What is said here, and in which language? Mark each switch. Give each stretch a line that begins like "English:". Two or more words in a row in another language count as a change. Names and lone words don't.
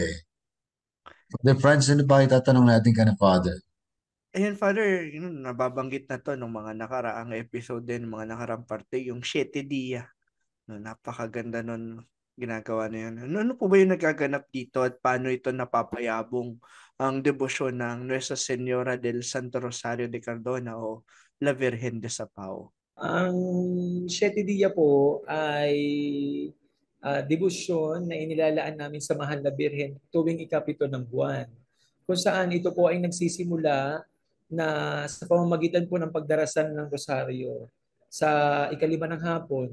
Filipino: Father Franz, ano pa itatanong natin ka na, Father? Ayan, Father, nababanggit na to ng mga nakaraang episode din, mga nakaraang parte, yung Siete Dia. Napakaganda nun ginagawa na yun. Ano po ba yung nagaganap dito at paano ito napapayabong ang debosyon ng Nuestra Señora del Santo Rosario de Cardona o La Virgen de Sapaw? Ang Siete Dia po ay debosyon na inilalaan namin sa Mahal na Birhen tuwing ikapito ng buwan. Kung saan ito po ay nagsisimula na sa pamamagitan po ng pagdarasan ng Rosario sa ikalima ng hapon.